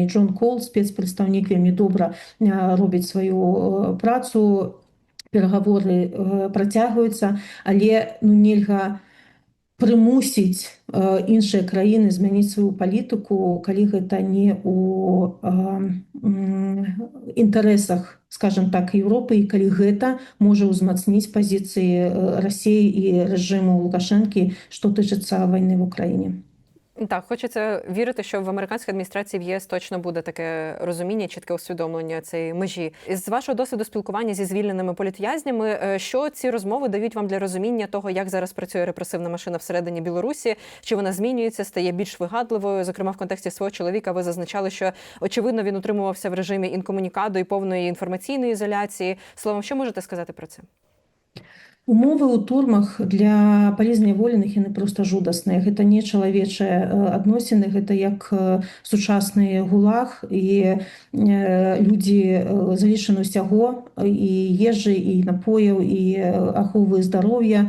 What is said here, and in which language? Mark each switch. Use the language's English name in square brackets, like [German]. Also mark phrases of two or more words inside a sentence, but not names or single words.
[Belarusian] Джон Кол, спецпрадстаўнік, вельмі добра робіць сваю працу, перагаворы працягваюцца, але нельга прымусіць іншыя краіны змяніць сваю палітыку, калі гэта не ў інтарэсах, скажем так, Еўропы, і калі гэта можа ўзмацніць пазіцыі Расіі і рэжыму Лукашэнкі, што тычыцца вайны [Ukrainian] в Україні. Так, хочеться вірити, що в американській адміністрації в ЄС точно буде таке розуміння, чітке усвідомлення цієї межі. З вашого досвіду спілкування зі звільненими політв'язнями, що ці розмови дають вам для розуміння того, як зараз працює репресивна машина всередині Білорусі? Чи вона змінюється, стає більш вигадливою? Зокрема, в контексті свого чоловіка ви зазначали, що, очевидно, він утримувався в режимі інкомунікаду і повної інформаційної ізоляції. Словом, що можете сказати про це? [Belarusian] Умовы ў турмах для палізняволеных яны проста жудасныя. Гэта не чалавечыя адносіны, гэта як сучасны гулаг, і людзі залішаны ўсяго, і ежы, і напояў, і аховы здароўя.